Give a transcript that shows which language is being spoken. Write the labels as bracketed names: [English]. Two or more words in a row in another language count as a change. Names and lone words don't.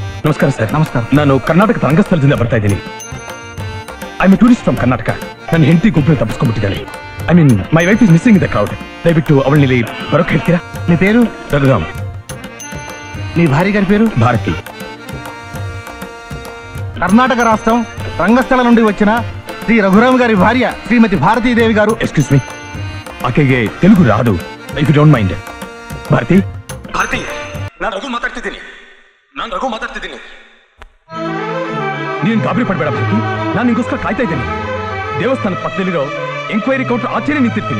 [Kannada] ನಮಸ್ಕಾರ ಸರ್. ನಮಸ್ಕಾರ. ನಾನು ಕರ್ನಾಟಕದ ರಂಗಸ್ಥಳದಿಂದ ಬರ್ತಾ ಇದ್ದೀನಿ. [English] I am tourist from Karnataka. [Kannada] ನನ್ನ ಹೆಂಡತಿ ಗುಂಪಿನ ತಪ್ಪಿಸ್ಕೊಂಡ್ಬಿಟ್ಟಿದ್ದಾಳೆ. [English] I mean my wife is missing in the crowd. [Kannada] ದಯವಿಟ್ಟು ಅವಳಲ್ಲಿ ಬರೋಕ್ ಹೇಳ್ತೀರಾ? [Telugu] నీ పేరు? [Kannada] ರಘುರಾಮ್. [Telugu] నీ భార్య గారి పేరు? [Kannada] ಭಾರತಿ. [Telugu] కర్ణాటక రాష్ట్రం రంగస్థల నుండి వచ్చిన శ్రీ రఘురామ్ గారి భార్య శ్రీమతి భారతీదేవి గారు. [English] Excuse me, ಆಕೆಗೆ [Telugu] తెలుగు రాదు. [English] If you don't mind. [Kannada] ಭಾರತಿ, ಭಾರತಿ, ನಾನು ರಘು ಮಾತಾಡ್ತಿದ್ದೀನಿ. ನೀನು ಗಾಬರಿ ಪಡಬೇಡ ಭಾರತಿ. ನಾನು ನಿಗೋಸ್ಕರ ಕಾಯ್ತಾ ಇದ್ದೀನಿ. ದೇವಸ್ಥಾನದ ಪಕ್ಕದಲ್ಲಿರೋ [English] enquiry counter [Kannada] ಆಚೆನೆ ನಿಂತಿರ್ತೀನಿ.